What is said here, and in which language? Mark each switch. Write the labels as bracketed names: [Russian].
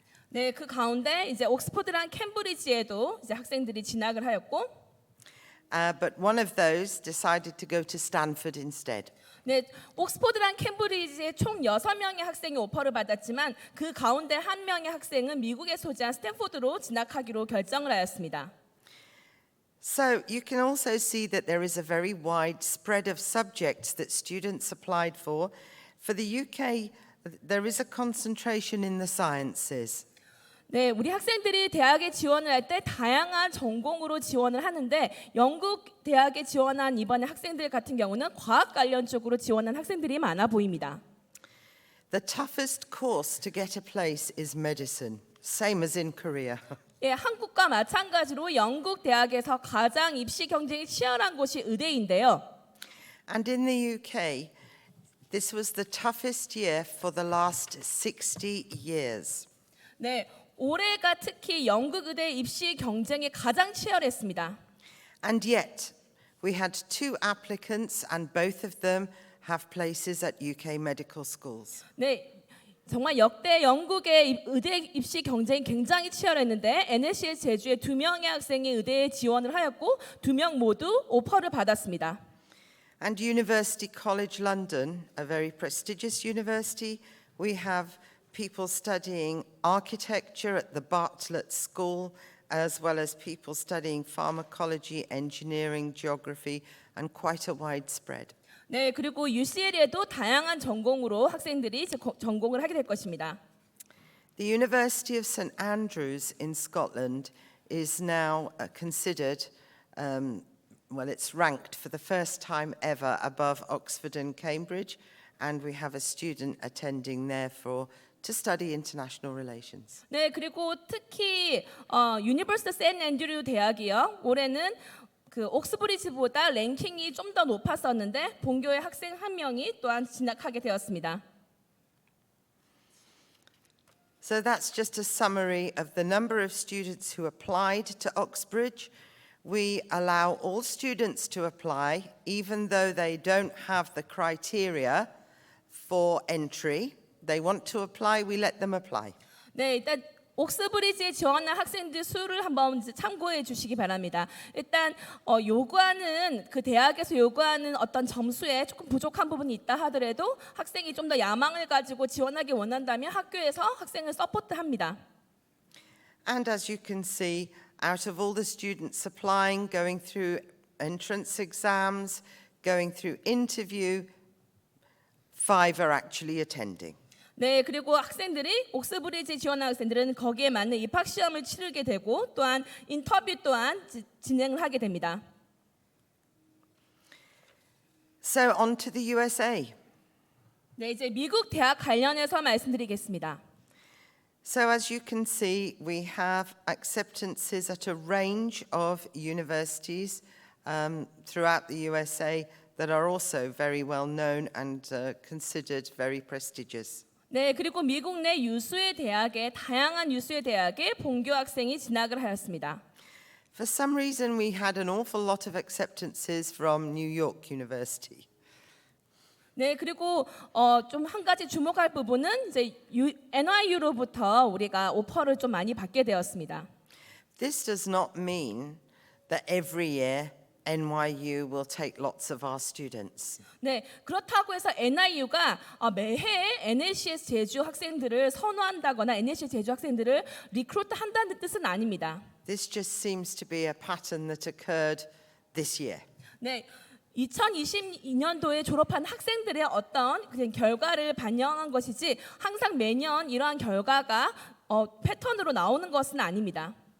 [Korean] 네, 그 가운데 이제 옥스퍼드랑 캠브리지에도 이제 학생들이 진학을 하였고, [English] but one of those decided to go to Stanford instead. [Korean] 네, 옥스퍼드랑 캠브리지에 총 6명의 학생이 오퍼를 받았지만 그 가운데 한 명의 학생은 미국에 소재한 스탠포드로 진학하기로 결정을 하였습니다. [English] So you can also see that there is a very wide spread of subjects that students applied for. For the UK, there is a concentration in the sciences. [Korean] 네, 우리 학생들이 대학에 지원을 할 때 다양한 전공으로 지원을 하는데 영국 대학에 지원한 이번에 학생들 같은 경우는 과학 관련 쪽으로 지원한 학생들이 많아 보입니다. [English] The toughest course to get a place is medicine, same as in Korea. [Korean] 예, 한국과 마찬가지로 영국 대학에서 가장 입시 경쟁이 치열한 곳이 의대인데요. [English] And in the UK, this was the toughest year for the last 60 years. [Korean] 네, 올해가 특히 영국 의대 입시 경쟁이 가장 치열했습니다. [English] And yet, we had 2 applicants, and both of them have places at UK medical schools. [Korean] 네, 정말 역대 영국의 의대 입시 경쟁이 굉장히 치열했는데 NSCS 제주의 2명의 학생이 의대에 지원을 하였고 2명 모두 오퍼를 받았습니다. [English] And University College London, a very prestigious university, we have people studying architecture at the Bartlett School, as well as people studying pharmacology, engineering, geography, and quite a wide spread. [Korean] 네, 그리고 UCL에도 다양한 전공으로 학생들이 이제 전공을 하게 될 것입니다. [English] The University of St Andrews in Scotland is now considered, well, it's ranked for the first time ever above Oxford and Cambridge, and we have a student attending there to study international relations. [Korean] 네, 그리고 특히 유니버시티 샌 앤드류 대학이요. 올해는 그 옥스브리지보다 랭킹이 좀 더 높았었는데 본교의 학생 한 명이 또한 진학하게 되었습니다. [English] So that's just a summary of the number of students who applied to Oxbridge. We allow all students to apply, even though they don't have the criteria for entry. They want to apply, we let them apply. [Korean] 네, 일단 옥스브리지에 지원한 학생들 수를 한번 참고해 주시기 바랍니다. 일단 요구하는 그 대학에서 요구하는 어떤 점수에 조금 부족한 부분이 있다 하더라도 학생이 좀 더 야망을 가지고 지원하기 원한다면 학교에서 학생을 서포트합니다. [English] And as you can see, out of all the students applying, going through entrance exams, going through interview, 5 are actually attending. [Korean] 네, 그리고 학생들이 옥스브리지에 지원한 학생들은 거기에 맞는 입학 시험을 치르게 되고 또한 인터뷰 또한 진행을 하게 됩니다. [English] So on to the USA. [Korean] 네, 이제 미국 대학 관련해서 말씀드리겠습니다. [English] So as you can see, we have acceptances at a range of universities throughout the USA that are also very well known and considered very prestigious. [Korean] 네, 그리고 미국 내 유수의 대학에 다양한 유수의 대학에 본교 학생이 진학을 하였습니다. [English] For some reason, we had an awful lot of acceptances from New York University. [Korean] 네, 그리고 좀 한 가지 주목할 부분은 이제 NYU로부터 우리가 오퍼를 좀 많이 받게 되었습니다. [English] This does not mean that every year NYU will take lots of our students. [Korean] 네, 그렇다고 해서 NIU가 매해 NSCS 제주 학생들을 선호한다거나 NSCS 제주 학생들을 리크루트한다는 뜻은 아닙니다. [English] This just seems to be a pattern that occurred this year. [Korean] 네, 2022년도에 졸업한 학생들의 어떤 그냥 결과를 반영한 것이지 항상 매년 이러한 결과가 패턴으로 나오는 것은 아닙니다.